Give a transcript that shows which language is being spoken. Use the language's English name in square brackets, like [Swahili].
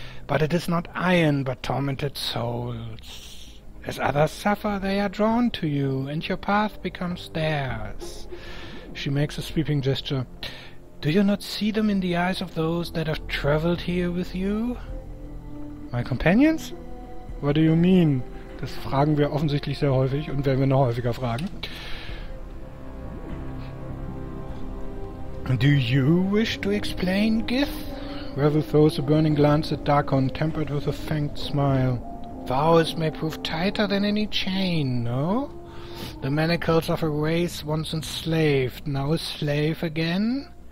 [English] But it is not iron, but tormented souls. As others suffer, they are drawn to you, and your path becomes theirs. She makes a sweeping gesture. Do you not see them in the eyes of those that have traveled here with you? My companions? What do you mean? [German] Das fragen wir offensichtlich sehr häufig und werden wir noch häufiger fragen. [English] Do you wish to explain, Gith? Ravel throws a burning glance at Darkon, tempered with a faint smile. Vows may prove tighter than any chain, no? The manacles of a race once enslaved, now a slave again?